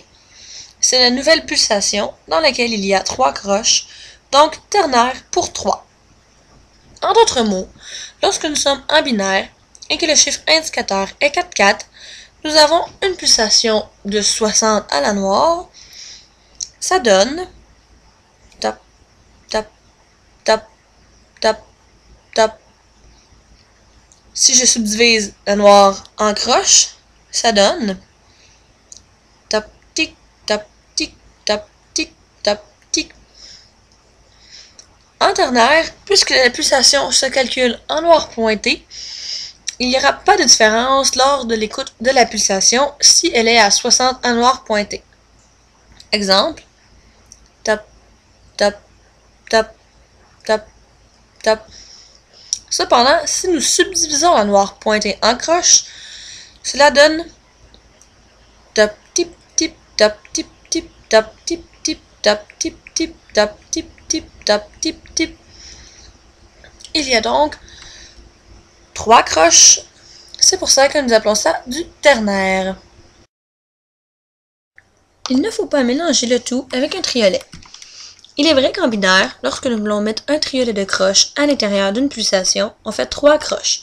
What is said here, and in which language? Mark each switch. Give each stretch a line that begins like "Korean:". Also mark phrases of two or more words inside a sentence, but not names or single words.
French: C'est la nouvelle pulsation dans laquelle il y a 3 croches, donc ternaire pour 3. En d'autres mots, lorsque nous sommes en binaire et que le chiffre indicateur est 4-4, nous avons une pulsation de 60 à la noire. Ça donne tap, tap, tap, tap, tap. Si je subdivise la noire en croches, ça donne tap, tic, tap, tic, tap, tic, tap, tic. En ternaire, puisque la pulsation se calcule en noir pointé, il n'y aura pas de différence lors de l'écoute de la pulsation si elle est à 60 en noir pointé. Exemple, tap, tap, tap, tap, tap. Cependant, si nous subdivisons la noire pointée en croches, cela donne tap, tip, tip, tap, tip, tip, tap, tip, tip, tap, tip, tip, tap, tip, tip, tap, tip, tip. Il y a donc 3 croches. C'est pour ça que nous appelons ça du ternaire. Il ne faut pas mélanger le tout avec un triolet. Il est vrai qu'en binaire, lorsque nous voulons mettre un triolet de croches à l'intérieur d'une pulsation, on fait 3 croches.